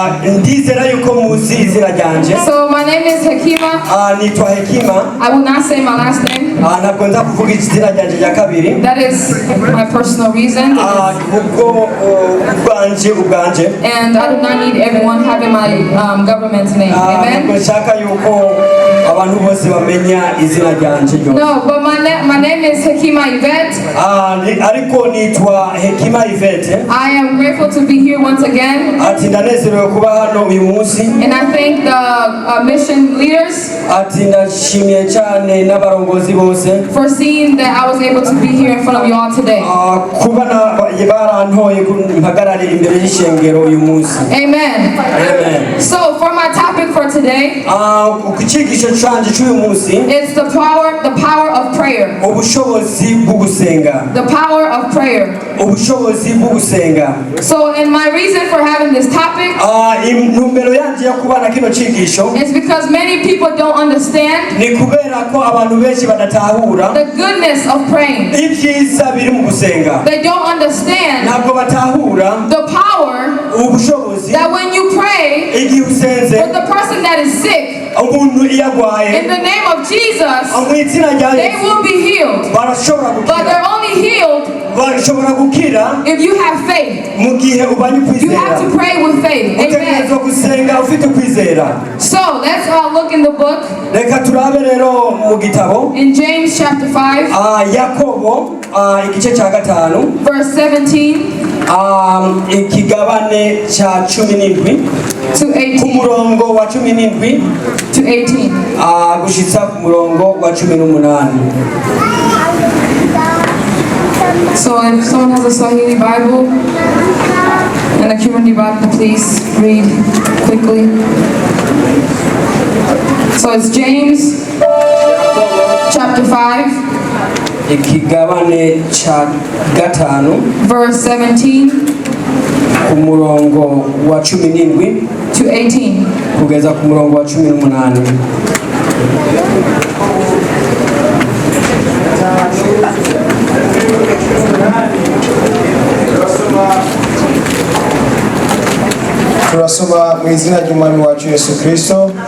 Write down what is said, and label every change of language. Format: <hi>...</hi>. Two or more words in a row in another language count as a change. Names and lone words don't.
<en>So my name is Hekima. I will not say my last name. That is my personal reason. And I do not need everyone having my government name. Amen.</en> <rn>abantu bose bamenya izina ryanje ryo.</rn> <en>No, but my name is Hekima Yvette.</en> <rn>Ariko nitwa Hekima Yvette.</rn> <en>I am grateful to be here once again.</en> <rn>Ati ndanezerewe kuba hano uyu munsi.</rn> <en>And I thank the mission leaders.</en> <rn>Ati ndashimiye cyane n'abarongozi bose.</rn> <en>For seeing that I was able to be here in front of you all today.</en> <rn>Kuba barantoye mpagarare imbere y'ishengero uyu munsi.</rn> <en>Amen. Amen. So for my topic for today,</en> <rn>kukigisho canje cy'uyu munsi,</rn> <en>it's the power of prayer.</en> <rn>Ubushobozi bwo gusenga.</rn> <en>The power of prayer.</en> <rn>Ubushobozi bwo gusenga.</rn> <en>So, and my reason for having this topic</en> <rn>intumbero yanje yo kubana kino cigisho</rn> <en>is because many people don't understand</en> <rn>ni kubera ko abantu benshi badatahura</rn> <en>the goodness of praying.</en> <rn>Ibyiza biri mu gusenga.</rn> <en>They don't understand</en> <rn>ntabwo batahura</rn> <en>the power</en> <rn>ubushobozi</rn> <en>that when you pray</en> <rn>igihe usenze</rn> <en>for the person that is sick,</en> <rn>umuntu iyagwaye</rn> <en>in the name of Jesus,</en> <rn>mu izina rya</rn> <en>they</en> <rn>Yesu</rn> <en>will be healed.</en> <rn>barashobora</rn> <en>But</en> <rn>gukira.</rn> <en>they're only healed</en> <rn>Barashobora gukira</rn> <en>if you have faith.</en> <rn>mu gihe ubanye</rn> <en>You</en> <rn>kwizera.</rn> <en>have to pray with faith. Amen.</en> <rn>Utegerezwa gusenga ufite kwizera.</rn> <en>So let's look in the book.</en> <rn>Reka turabe rero mu gitabo</rn> <en>In James chapter 5,</en> <rn>Yakobo igice cya 5</rn> <en>verse 17</en> <rn>ikigabane cya 17</rn> <en>to</en> <rn>ku 18. murongo wa 17</rn> <en>To 18.</en> <rn>gushitsa ku murongo wa 18.</rn> <en>So if someone has a Swahili Bible and a Kirundi Bible, please read quickly. So it's James chapter 5,</en> <rn>ikigabane cya 5</rn> <en>verse 17</en> <rn>ku murongo wa 17</rn> <en>to 18.</en> <rn>kugeza ku murongo wa 18. turasoma mu izina ry'umwami wacu Yesu Kristo.</rn>